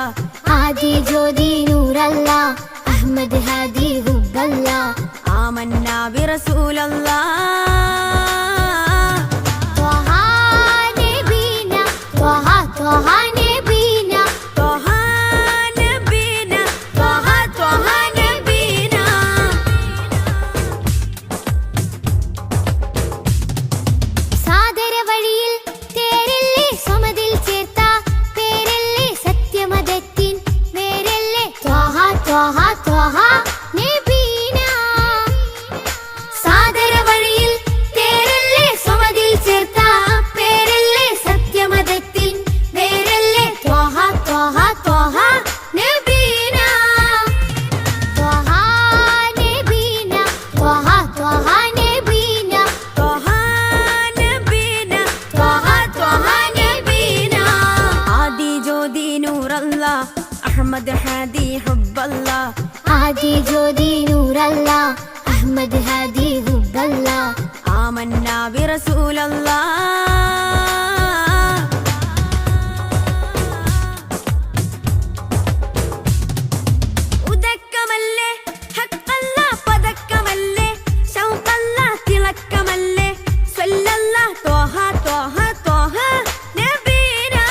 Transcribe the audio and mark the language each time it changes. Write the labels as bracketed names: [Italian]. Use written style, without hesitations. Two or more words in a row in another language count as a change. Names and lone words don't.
[Sanskrit] आदि ज्योति [Arabic] نور الله أحمد هادي حب الله. آمنا برسول الله طه نبينا طه طه نبينا طه نبينا طه طه نبينا. [Malayalam] സാദര വഴിയിൽ തേരില്ലേ സ്വമതിൽ ചേർത്ത പേരല്ലേ സത്യമതത്തിൻ വേരല്ലേ [Arabic] طه طه طه نبينا. [Malayalam] സാദര വഴിയിൽ തേരല്ലേ സ്വമതിൽ ചേർത്ത പേരല്ലേ സത്യമതത്തിൻ വേരല്ലേ [Arabic] طه طه طه نبينا. طه نبينا طه طه نبينا طه نبينا طه طه نبينا. [Sanskrit] आदि ज्योति [Arabic] نور الله أحمد هادي حب الله. [Sanskrit] आदि ज्योति [Arabic] نور الله أحمد هادي حب الله. آمنا برسول الله [Malayalam] ഉദക്കമല്ലേ ഹക്കല്ല പദക്കമല്ലേ ശൗഖല്ല തിളക്കമല്ലേ സ്വല്ലല്ല [Arabic] طه طه طه نبينا.